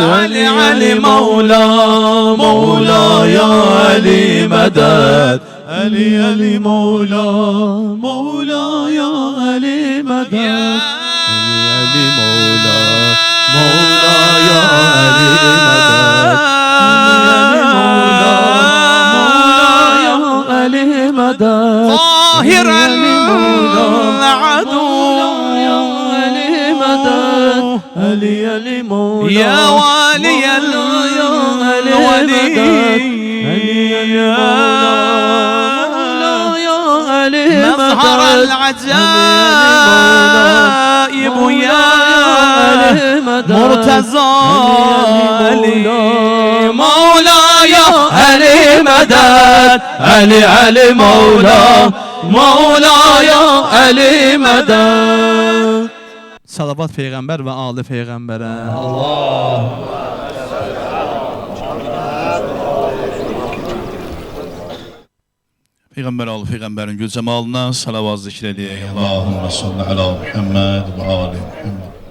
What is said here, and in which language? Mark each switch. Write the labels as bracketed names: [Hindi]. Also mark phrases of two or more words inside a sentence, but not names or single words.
[Azerbaijani] Əli Əli Mevla, Mevlaya Əli mədəd. Əli Əli Mevla, Mevlaya Əli mədəd. Əli Əli Mevla, Mevlaya Əli mədəd. [Arabic] ظاهر العدو يا والي الولي مظهر العجائب يا مرتضى مولاي علي مدد علي علي مولا مولاي علي مدد. [Azerbaijani] Salavat Peyğəmbər və Ali Peyğəmbərə. Allah. Peyğəmbər Ali Peyğəmbərin gül cəmalına salavat zikr edək. [Arabic] اللهم صل على محمد وآل محمد.